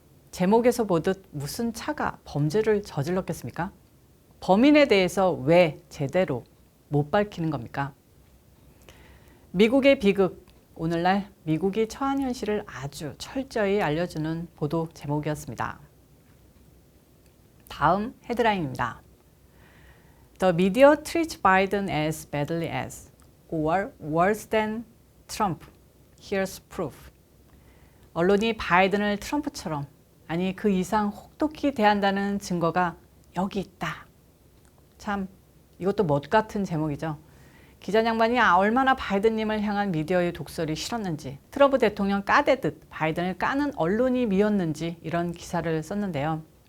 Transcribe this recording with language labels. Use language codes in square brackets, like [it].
[ko] 제목에서 보듯 무슨 차가 범죄를 저질렀겠습니까? 범인에 대해서 왜 제대로 못 밝히는 겁니까? 미국의 비극, 오늘날 미국이 처한 현실을 아주 철저히 알려주는 보도 제목이었습니다. 다음 헤드라인입니다. [en] The media treats Biden as badly as, or worse than Trump. Here's proof. [ko] 언론이 바이든을 트럼프처럼, 아니 그 이상 혹독히 대한다는 증거가 여기 있다. 참 이것도 멋 같은 제목이죠. 기자 양반이 얼마나 바이든님을 향한 미디어의 독설이 싫었는지, 트럼프 대통령 까대듯 바이든을 까는 언론이 미웠는지 이런 기사를 썼는데요.